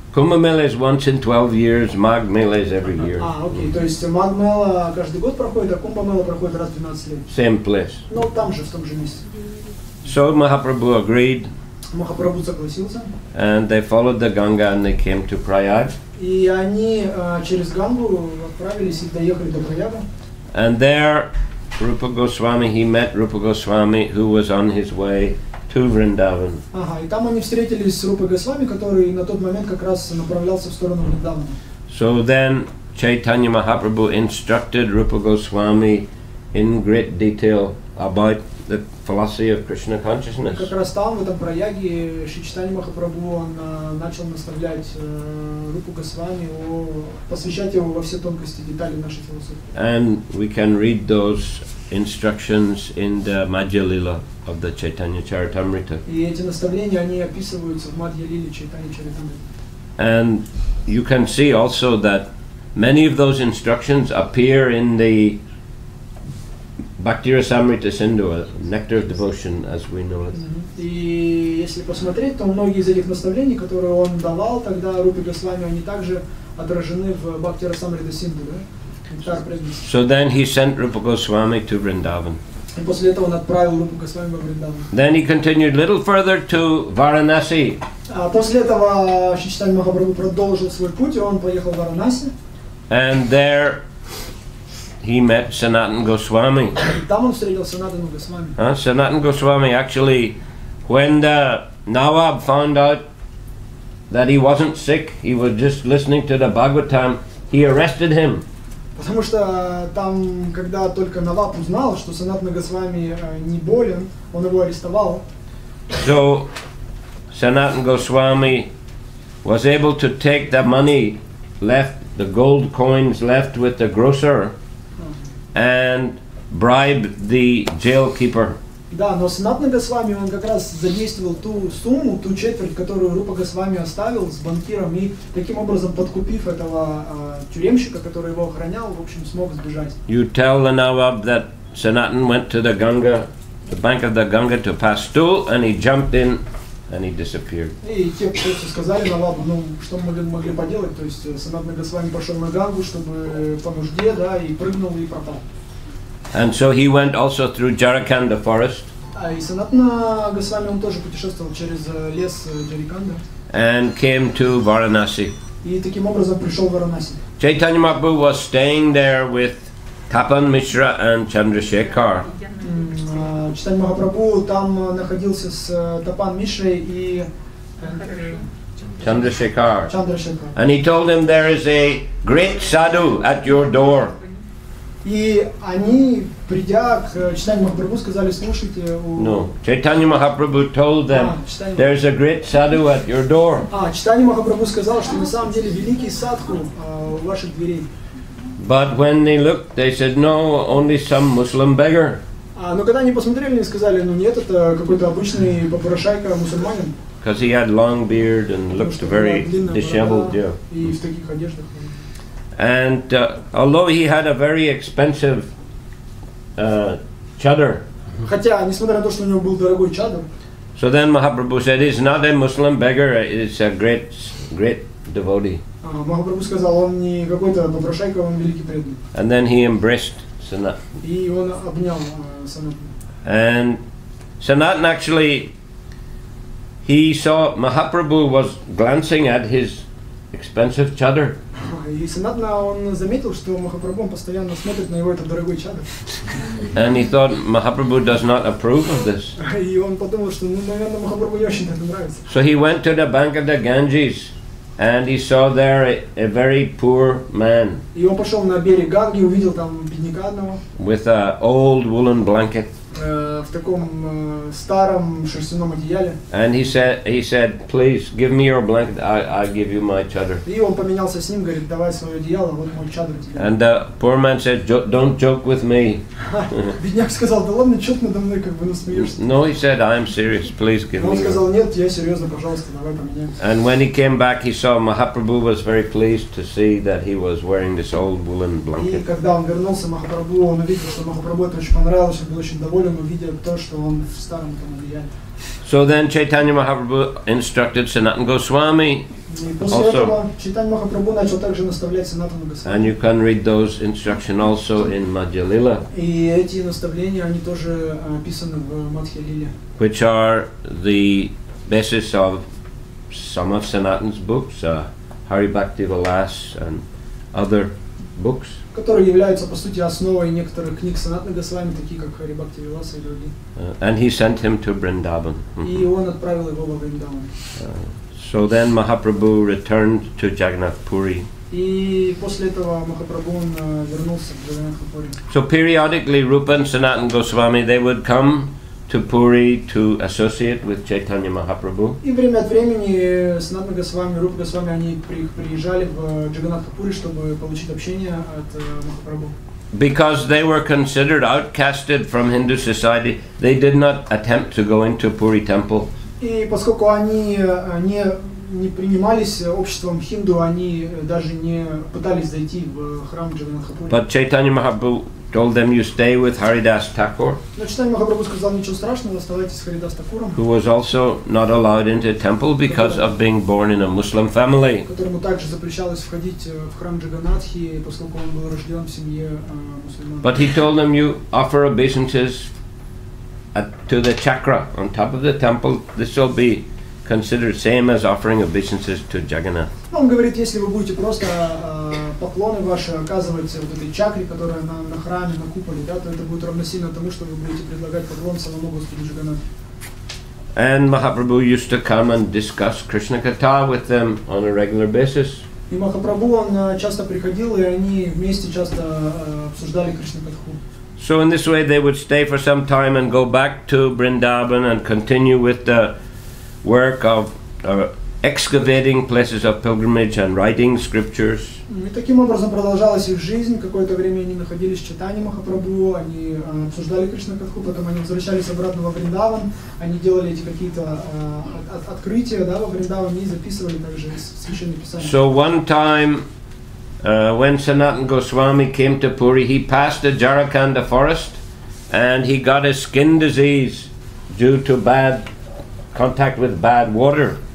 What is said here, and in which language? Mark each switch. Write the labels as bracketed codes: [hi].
[en] Kumbh Mela is once in 12 years, Magh Mela is every year. [ru] Окей, то есть Magh Mela каждый год проходит, а Kumbh Mela проходит раз в 12 лет. [en] Same place. [ru] Ну, там же, в том же месте. [en] So Mahaprabhu agreed. [ru] Махапрабху согласился. [en] And they followed the Ganga and they came to Prayag. [ru] И они через Гангу отправились и доехали до Праяга. [en] And there, Rupa Goswami, he met Rupa Goswami, who was on his way to Vrindavan. [ru] Ага, и там они встретились с Рупой Госвами, который на тот момент как раз направлялся в сторону Вриндавана. [en] So then Chaitanya Mahaprabhu instructed Rupa Goswami in great detail about the philosophy of Krishna consciousness. [ru] Как раз там, в этом Праяге, Шри Чайтанья Махапрабху, он начал наставлять Рупу Госвами, посвящать его во все тонкости, детали нашей философии. [en] And we can read those instructions in the Madhya Lila of the Chaitanya Charitamrita. [ru] И эти наставления, они описываются в Мадхья Лиле Чайтанья Чаритамрите. [en] And you can see also that many of those instructions appear in the Bhakti Rasamrita Sindhu, Nectar of Devotion, as we know it. [ru] И если посмотреть, то многие из этих наставлений, которые он давал тогда Рупе Госвами, они также отражены в Бхакти Расамрита Синдху, да? Нектар преданности. [en] So then he sent Rupa Goswami to Vrindavan. [ru] И после этого он отправил Рупу Госвами во Вриндаван. [en] Then he continued a little further to Varanasi. [ru] А после этого Шри Чайтанья Махапрабху продолжил свой путь, и он поехал в Варанаси. [en] And there he met Sanatana Goswami. [ru] Там он встретил Санатану Госвами. [en] Sanatana Goswami actually, when the Nawab found out that he wasn't sick, he was just listening to the Bhagavatam, he arrested him. [ru] Потому что там, когда только Наваб узнал, что Санатана Госвами не болен, он его арестовал. [en] So Sanatana Goswami was able to take the money left, the gold coins left with the grocer, and bribe the jail keeper. [ru] Да, но Санатана Госвами, он как раз задействовал ту сумму, ту четверть, которую Рупа Госвами оставил с банкиром, и таким образом, подкупив этого тюремщика, который его охранял, в общем, смог сбежать. [en] You tell the Nawab that Sanatana went to the Ganga, the bank of the Ganga to pass stool, and he jumped in and he disappeared. [ru] И те, кто сказали Навабу, ну, что мы могли поделать, то есть Санатана Госвами пошел на Гангу, чтобы по нужде, да, и прыгнул, и пропал. [en] And so he went also through Jharkhand forest. [ru] И Санатана Госвами, он тоже путешествовал через лес Джариканда. [en] And came to Varanasi. [ru] И таким образом пришел в Варанаси. [en] Chaitanya Mahaprabhu was staying there with Tapan Mishra and Chandrasekhar. [ru] Чайтанья Махапрабху там находился с Тапан Мишрой и [en] Chandrasekhar. [ru] Чандрашекхар. [en] And he told him there is a great sadhu at your door. [ru] И они, придя к Чайтанье Махапрабху, сказали, слушайте, [en] No, Chaitanya Mahaprabhu told them there's a great sadhu at your door. [ru] Чайтанье Махапрабху сказал, что на самом деле великий садху у ваших дверей. [en] But when they looked, they said, no, only some Muslim beggar. [ru] Но когда они посмотрели, они сказали, ну нет, это какой-то обычный попрошайка мусульманин. [en] Because he had long beard and looked very disheveled. Yeah. [ru] И в таких одеждах. [en] And although he had a very expensive chadar, [ru] хотя, несмотря на то, что у него был дорогой чадр, [en] so then Mahaprabhu said, he's not a Muslim beggar, it's a great devotee. [ru] Махапрабху сказал, он не какой-то попрошайка, он великий преданный. [en] And then he embraced Sanatana. [ru] И он обнял Санатану. [en] And Sanatana actually, he saw Mahaprabhu was glancing at his expensive chadar. [ru] И Санатана, он заметил, что Махапрабху постоянно смотрит на его этот дорогой чадр. [en] And he thought Mahaprabhu does not approve of this. [ru] И он подумал, что, ну, наверное, Махапрабху не очень это нравится. [en] So he went to the bank of the Ganges and he saw there a very poor man. [ru] И он пошел на берег Ганги, увидел там бедняка одного. [en] With an old woolen blanket. [ru] в таком старом шерстяном одеяле. [en] And he said, please give me your blanket, I'll give you my chadar. [ru] И он поменялся с ним, говорит, давай свое одеяло, вот мой чадр тебе. [en] And the poor man said, don't joke with me. [ru] Бедняк сказал, да ладно, что ты надо мной как бы насмеешься? [en] No, he said, I am serious, please give me. [ru] Он сказал, нет, я серьезно, пожалуйста, давай поменяемся. [en] And when he came back, he saw Mahaprabhu was very pleased to see that he was wearing this old woolen [ru] И [en] blanket. [ru] когда он вернулся, Махапрабху, он увидел, что Махапрабху это очень понравилось, он был очень доволен, увидя то, что он в старом там одеяле. [en] So then Chaitanya Mahaprabhu instructed Sanatana Goswami. [ru] И после этого Чайтанья Махапрабху начал также наставлять Санатану Госвами. [en] And you can read those instructions also in Madhya Lila. [ru] И эти наставления, они тоже описаны в Мадхья Лиле. [en] Which are the basis of some of Sanatana's books, Hari Bhakti Vilas and other books. [ru] Которые являются, по сути, основой некоторых книг Санатаны Госвами, такие как Хари Бхакти Виласа и другие. [en] And he sent him to Vrindavan. [ru] И он отправил его во Вриндаван. [en] So then Mahaprabhu returned to Jagannath Puri. [ru] И после этого Махапрабху он вернулся в Джаганнатха-пури. [en] So periodically Rupa and Sanatana Goswami, they would come to Puri to associate with Chaitanya Mahaprabhu. [ru] И время от времени Санатана Госвами, Рупа Госвами, они приезжали в Джаганнатха-пури, чтобы получить общение от Махапрабху. [en] Because they were considered outcasted from Hindu society, they did not attempt to go into Puri temple. [ru] И поскольку они не принимались обществом хинду, они даже не пытались зайти в храм Джаганнатха-пури. [en] But Chaitanya Mahaprabhu told them, you stay with Haridas Thakur, [ru] Но Чайтанья Махапрабху сказал, ничего страшного, оставайтесь с Харидас Такуром, [en] who was also not allowed into temple because of being born in a Muslim family. [ru] которому также запрещалось входить в храм Джаганнатхи, поскольку он был рожден в семье мусульман. [en] But he told them, you offer obeisances to the chakra on top of the temple. This will be considered same as offering obeisances to Jagannath. [ru] Он говорит, если вы будете просто поклоны ваши оказывать вот этой чакре, которая на храме, на куполе, да, то это будет равносильно тому, что вы будете предлагать поклон самому Господу Джаганнатху. [en] And Mahaprabhu used to come and discuss Krishna Katha with them on a regular basis. [ru] И Махапрабху, он часто приходил, и они вместе часто обсуждали Кришна Катху. [en] So in this way they would stay for some time and go back to Vrindavan and continue with the work of excavating places of pilgrimage and writing scriptures. [ru] И таким образом продолжалась их жизнь. Какое-то время они находились в Чайтанье Махапрабху, они обсуждали Кришна Катху, потом они возвращались обратно во Вриндаван, они делали эти какие-то открытия, да, во Вриндаване и записывали также священные писания. [en] So one time when Sanatana Goswami came to Puri, he passed the Jarakanda forest and he got a skin disease due to bad contact with bad water.